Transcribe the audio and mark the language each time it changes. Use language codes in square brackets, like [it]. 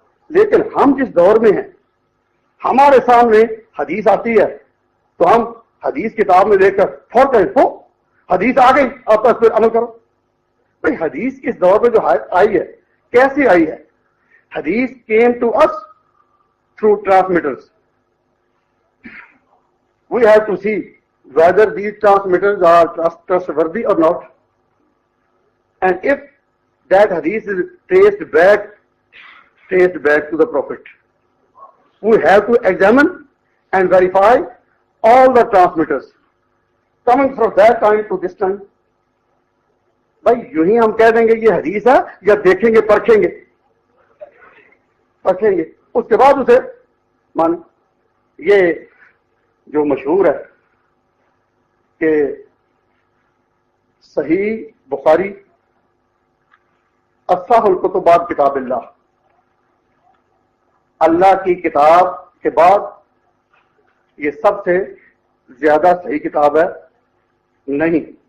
[ur] لیکن ہم جس دور میں ہیں, ہمارے سامنے حدیث آتی ہے تو ہم حدیث کتاب میں دیکھ کر فوراً حدیث آ گئی, اب بس پھر عمل کرو. بھائی حدیث اس دور میں جو آئی ہے کیسی آئی ہے؟ حدیث [en] came to us through transmitters. We have to see whether these transmitters are trustworthy or not. And if that hadith is traced back to the Prophet, we have to examine and verify all the transmitters coming from that time to this time. [ur] بھائی یوں ہی ہم کہہ دیں گے یہ حدیث ہے یا دیکھیں گے پرکھیں گے, اس کے بعد اسے مان. یہ جو مشہور ہے کہ صحیح بخاری اصح الکتب کتاب اللہ کی کتاب کے بعد یہ سب سے زیادہ صحیح کتاب ہے نہیں.